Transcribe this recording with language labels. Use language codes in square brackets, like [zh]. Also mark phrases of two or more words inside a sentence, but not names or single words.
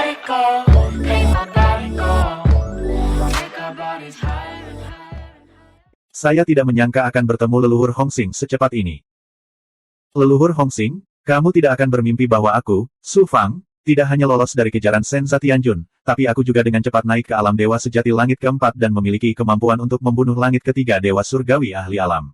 [en] go, make my body go, make our bodies higher and higher. [id] Saya tidak menyangka akan bertemu leluhur Hongsing secepat ini. Leluhur Hongsing, kamu tidak akan bermimpi bahwa aku, Su Fang, tidak hanya lolos dari kejaran Senza Tianjun, tapi aku juga dengan cepat naik ke alam dewa sejati langit keempat dan memiliki kemampuan untuk membunuh langit ketiga dewa surgawi ahli alam.